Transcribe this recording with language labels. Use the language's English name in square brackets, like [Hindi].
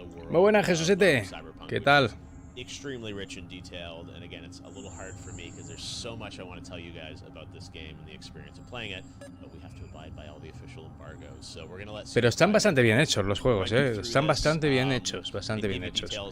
[Spanish] Muy buena, Jesusete. ¿Qué tal? [English] extremely rich and detailed, and again, it's a little hard for me because there's so much I want to tell you guys about this game and the experience of playing it, but we have to abide by all the official embargoes. So we're gonna let. [Spanish] Pero están bastante bien hechos los juegos, están bastante bien hechos, bastante bien hechos.